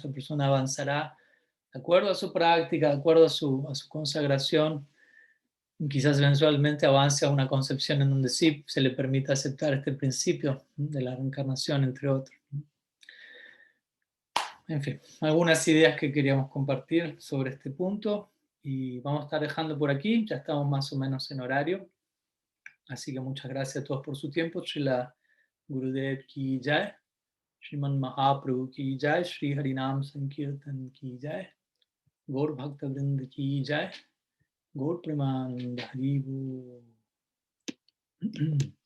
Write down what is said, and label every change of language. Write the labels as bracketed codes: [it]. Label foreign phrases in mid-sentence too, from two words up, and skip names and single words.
[es] Esa persona avanzará de acuerdo a su práctica, de acuerdo a su consagración, y quizás eventualmente avance a una concepción en donde sí se le permita aceptar este principio de la reencarnación, entre otros. En fin, algunas ideas que queríamos compartir sobre este punto y vamos a estar dejando por aquí, ya estamos más o menos en horario, así que muchas gracias a todos por su tiempo. [hi] श्रील गुरुदेव की जय, श्रीमन् महाप्रभु की जय, श्री हरिनाम संकीर्तन की जय, गौर भक्त वृन्द की जय, गौर प्रेमानन्द हरिबो.